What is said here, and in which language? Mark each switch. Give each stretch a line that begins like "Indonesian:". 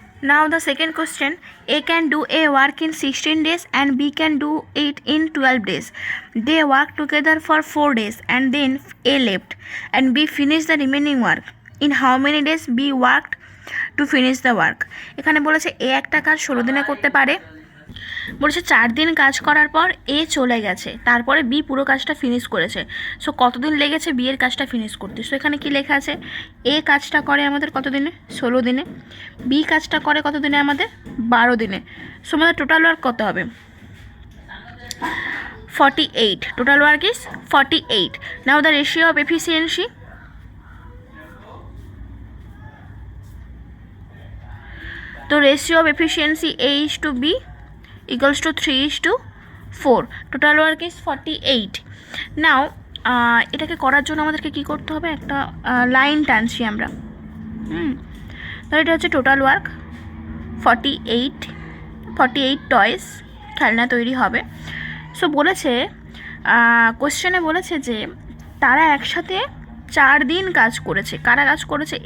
English: Now the second question, A can do a work in 16 days and B can do it in 12 days. They worked together for 4 days and then A left and B finished the remaining work. In how many days B worked to finish the work?
Bangla: এখানে বলেছে এ একটা কাজ 16 দিনে করতে পারে, বলেছে 4 দিন কাজ করার পর এ চলে গেছে, তারপরে বি পুরো কাজটা ফিনিশ করেছে। সো কতদিন লেগেছে বি এর কাজটা ফিনিশ করতে? সো এখানে কি লেখা আছে? এ কাজটা করে আমাদের কত দিনে? 16 দিনে। বি কাজটা করে কত দিনে? আমাদের 12 দিনে। সো আমাদের টোটাল ওয়ার্ক কত হবে?
English: 48. Total work is 48. Now the ratio of efficiency. The ratio of efficiency A is to B equals to 3 is to 4. Total work is 48.
Bangla: Now এটাকে করার জন্য আমাদেরকে কী করতে হবে, একটা লাইন টানছি আমরা। তাহলে এটা হচ্ছে টোটাল ওয়ার্ক 48 টয়েস খেলনা তৈরি হবে। সো বলেছে কোশ্চেনে বলেছে যে তারা একসাথে 4 দিন কাজ করেছে। কারা কাজ করেছে?